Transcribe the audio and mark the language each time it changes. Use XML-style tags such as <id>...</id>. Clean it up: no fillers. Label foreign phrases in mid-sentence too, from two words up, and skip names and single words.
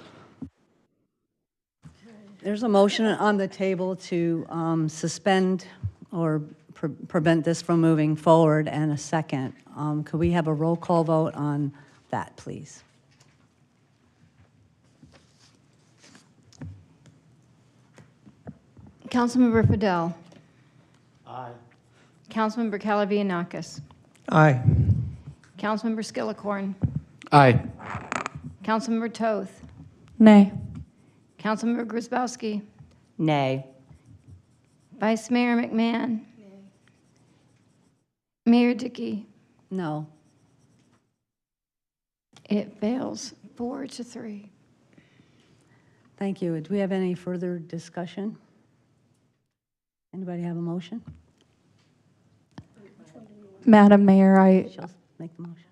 <en>There's a motion on the table to suspend or prevent this from moving forward, and a second. Could we have a roll call vote on that, please? Councilmember Fidel. Aye. Councilmember Calavianakis. Aye. Councilmember Skillicorn. Aye. Councilmember Toth. Nay. Councilmember Grzybowski. Nay. Vice Mayor McMahon. Mayor Dickey. No. It fails 4-3. Thank you. Do we have any further discussion? Anybody have a motion? Madam Mayor, She'll make the motion.</en>